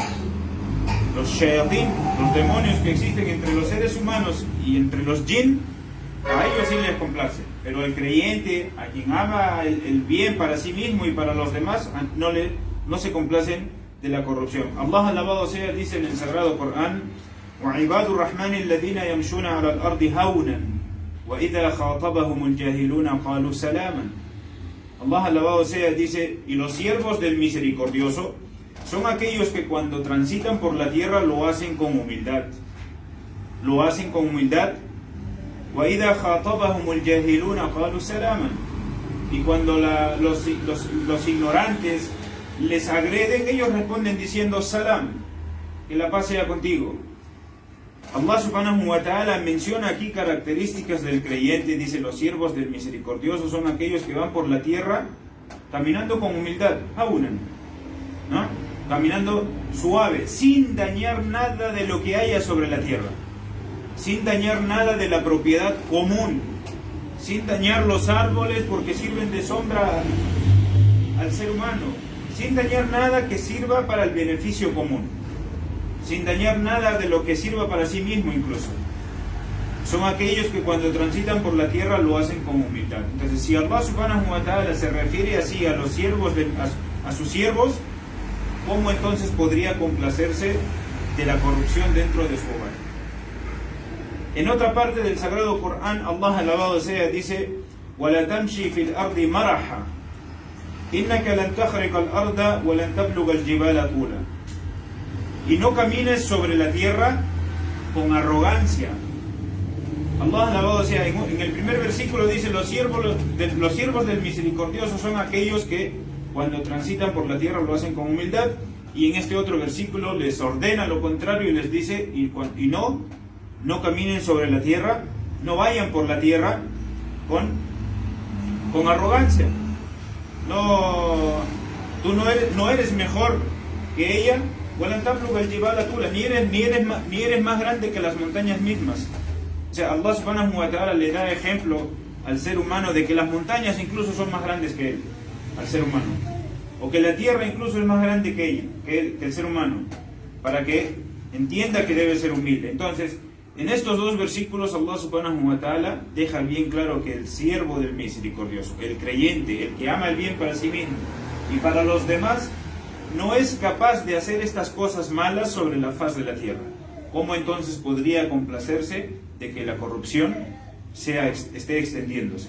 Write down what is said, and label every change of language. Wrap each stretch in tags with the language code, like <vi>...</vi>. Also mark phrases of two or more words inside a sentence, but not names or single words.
<es>Los shayatín, los demonios que existen entre los seres humanos y entre los jinn, a ellos sí les complace, pero el creyente, a quien ama el bien para sí mismo y para los demás, no se complacen de la corrupción. Allah alabado sea dice en el Sagrado Corán:</es> <ar>وَعِبَادُ الرَّحْمَنِ الَّذِينَ يَمْشُونَ عَلَى الْأَرْضِ هَوْنًا وَإِذَا خَاطَبَهُمُ الْجَاهِلُونَ قَالُوا سَلَامًا.</ar> <es>Allah alabado sea dice: y los siervos del misericordioso son aquellos que cuando transitan por la tierra lo hacen con humildad. Lo hacen con humildad.</es> <ar>وَإِذَا خَاطَبَهُمُ الْجَاهِلُونَ قَالُوا سَلَامًا.</ar> <es>Y cuando los ignorantes les agreden, ellos responden diciendo salam, que la paz sea contigo.</es> <ar>الله سبحانه وتعالى</ar> <es>menciona aquí características del creyente. Dice: los siervos del misericordioso son aquellos que van por la tierra caminando con humildad, haunan, ¿no? Caminando suave, sin dañar nada de lo que haya sobre la tierra, sin dañar nada de la propiedad común, sin dañar los árboles porque sirven de sombra al ser humano, sin dañar nada que sirva para el beneficio común, sin dañar nada de lo que sirva para sí mismo incluso. Son aquellos que cuando transitan por la tierra lo hacen con humildad. Entonces, si</es> <ar>الله سبحانه وتعالى</ar> <es>se refiere así a los siervos, a sus siervos, ¿cómo entonces podría complacerse de la corrupción dentro de su hogar? En otra parte del Sagrado Corán, Allah alabado sea dice:</es> <ar>وَلَا تَمْشِي فِي الْأَرْضِ مَرَحًا إِنَّكَ لَنْ تَخْرِقَ الْأَرْضَ وَلَنْ تَبْلُغَ الْجِبَالَ طُولًا.</ar> <es>Y no camines sobre la tierra con arrogancia. Allah alabado sea, en el primer versículo dice: los siervos del misericordioso son aquellos que cuando transitan por la tierra lo hacen con humildad. Y en este otro versículo les ordena lo contrario y les dice: no caminen sobre la tierra, no vayan por la tierra con arrogancia. Tú no eres mejor que ella, ni eres más grande que las montañas mismas. O sea,</es> <ar>الله سبحانه وتعالى</ar> <es>le da ejemplo al ser humano de que las montañas incluso son más grandes que él, al ser humano, o que la tierra incluso es más grande que el ser humano, para que entienda que debe ser humilde. Entonces, en estos dos versículos</es> <ar>الله سبحانه وتعالى</ar> <es>deja bien claro que el siervo del misericordioso, el creyente, el que ama el bien para sí mismo y para los demás, no es capaz de hacer estas cosas malas sobre la faz de la tierra. ¿Cómo entonces podría complacerse de que la corrupción esté extendiéndose?</es>